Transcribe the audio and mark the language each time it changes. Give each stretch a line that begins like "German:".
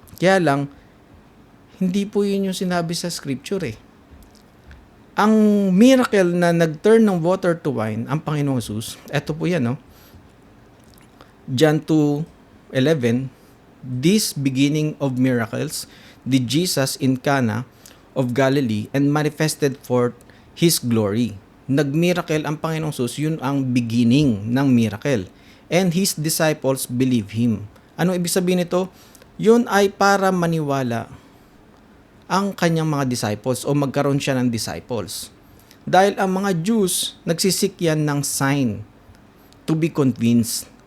Filipino: Kaya lang, hindi po yun yung sinabi sa scripture Ang miracle na nag-turn ng water to wine, ang Panginoong Jesus, eto po yan, no?
English: John 2:11, this beginning of miracles did Jesus in Cana of Galilee and manifested forth His glory.
Filipino: Nag-miracle ang Panginoong Jesus, yun ang beginning ng miracle.
English: And His disciples believe Him.
Filipino: Ano ibig sabihin nito? Yun ay para maniwala ang kanyang mga disciples o magkaroon siya ng disciples. Dahil ang mga Jews, nagsisik yan ng sign
English: to be convinced.